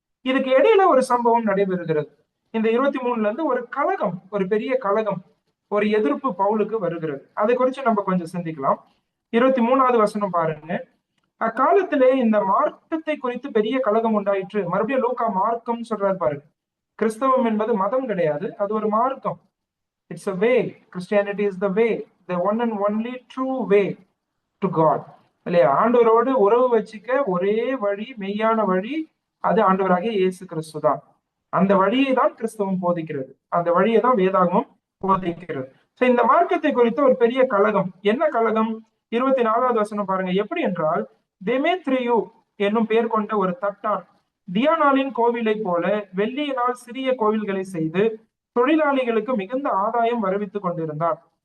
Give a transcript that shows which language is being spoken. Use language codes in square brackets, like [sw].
[ta] இதுக்கு இடையில ஒரு சம்பவம் நடைபெறுகிறது. இந்த 23ல இருந்து ஒரு கலகம், ஒரு பெரிய கலகம், ஒரு எதிர்ப்பு பவுலுக்கு வருகிறது. அதை குறித்து நம்ம கொஞ்சம் சிந்திக்கலாம். 23வது வசனம் பாருங்க. அக்காலத்திலே இந்த மார்க்கத்தை குறித்து பெரிய கலகம் உண்டாயிற்று. மறுபடியும் லூக்கா மார்க்கம் சொல்றாரு பாருங்க. கிறிஸ்தவம் என்பது மதம் கிடையாது, அது ஒரு மார்க்கம். [en] It's a way. Christianity is the way, the one and only true way to God. [ta] இல்லையா? ஆண்டவரோடு உறவு வச்சுக்க ஒரே வழி, மெய்யான வழி, அது ஆண்டவராகிய இயேசு கிறிஸ்து தான். அந்த வழியை தான் கிறிஸ்தவம் போதிக்கிறது. அந்த வழியை தான் வேதாகமம் போதிக்கிறது. சோ இந்த மார்க்கத்தை குறித்து ஒரு பெரிய கலகம். என்ன கலகம்? 24வது வசனம் பாருங்க. எப்படி என்றால், தெமேத்ரியு என்னும் பெயர் கொண்ட ஒரு தட்டான் தியானாளின் கோவிலை போல வெள்ளியினால் சிறிய கோவில்களை செய்து தொழிலாளிகளுக்கு மிகுந்த ஆதாயம் வருவித்துக் கொண்டிருந்தான்.